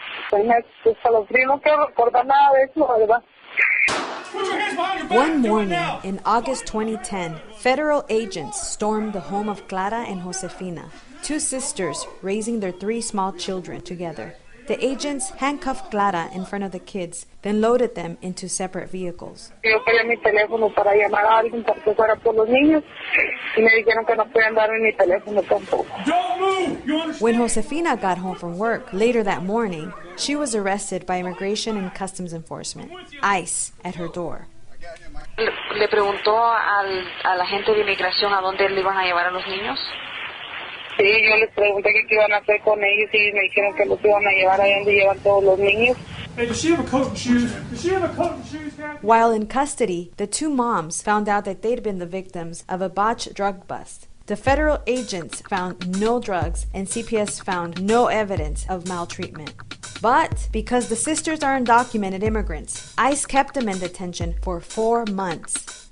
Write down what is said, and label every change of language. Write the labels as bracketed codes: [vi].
[es] Pues a los no quiero recordar nada de eso, la verdad. [en] One morning in August 2010, federal agents stormed the home of Clara and Josefina, 2 sisters raising their 3 small children together. The agents handcuffed Clara in front of the kids, then loaded them into separate vehicles. [es] Yo quería mi teléfono para llamar a alguien para que fuera por los niños y me dijeron que no podían darme mi teléfono tampoco. [en] When Josefina got home from work later that morning, she was arrested by Immigration and Customs Enforcement, ICE, at her door. [es] ¿Le preguntó al agente de inmigración a dónde le iban a llevar a los niños? Sí, yo les pregunté qué iban a hacer con ellos y me dijeron que los iban a llevar a donde llevan todos los niños. [en] Hey, does she have a coat and shoes? Does she have a coat and shoes, Kathy? While in custody, the 2 moms found out that they'd been the victims of a botched drug bust. The federal agents found no drugs and CPS found no evidence of maltreatment. But because the sisters are undocumented immigrants, ICE kept them in detention for 4 months.